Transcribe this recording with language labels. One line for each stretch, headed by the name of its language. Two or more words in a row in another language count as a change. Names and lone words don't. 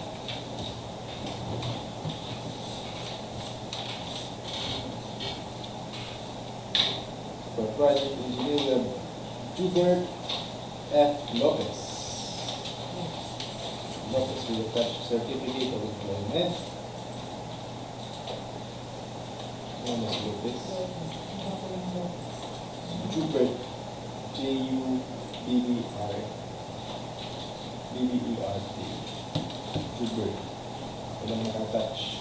English: For project engineer, we have Jubert F. Lopez. Lopez will attach certificate of employment. Lopez. Jubert. J-U-B-B-R-B-B-E-R-T.
Filipino: Jubert. Walang nakatouch.